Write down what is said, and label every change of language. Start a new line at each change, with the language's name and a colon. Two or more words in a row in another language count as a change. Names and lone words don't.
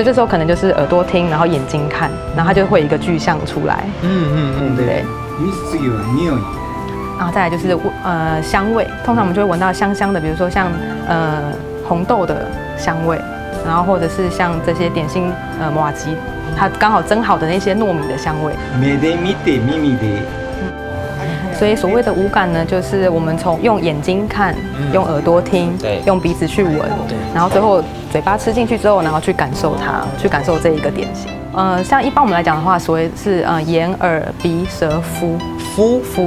Chinese: 所以这时候可能就是耳朵听，然后眼睛看，然后它就会有一个具象出来。对。
Japanese: 次は匂い。
Chinese: 然后再来就是香味，通常我们就会闻到香香的，比如说像红豆的香味，然后或者是像这些点心麻糬，它刚好蒸好的那些糯米的香味。
Japanese: 目で見て耳で。
Chinese: 所以所谓的五感呢，就是我们从用眼睛看，用耳朵听，用鼻子去闻，然后最后嘴巴吃进去之后，然后去感受它，去感受这一个点心。像一般我们来讲的话，所谓是眼、耳、鼻、舌、肤。